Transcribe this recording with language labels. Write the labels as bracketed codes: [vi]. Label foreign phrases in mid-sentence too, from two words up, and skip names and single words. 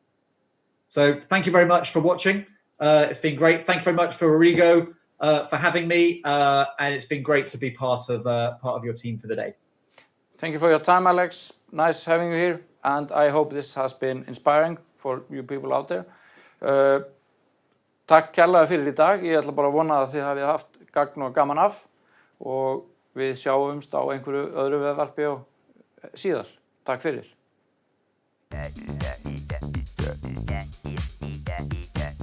[en] So thank you very much for watching. It's been great. Thank you very much for Origo for having me, and it's been great to be part of your team for the day. Thank you for your time, Alex. Nice having you here, and I hope this has been inspiring for you people out there. [is] Takk kærlega fyrir í dag. Ég ætla bara að vona að þið hafið haft gagn og gaman af og við sjáumst á einhverju öðru vefvarpi og síðar. Takk fyrir.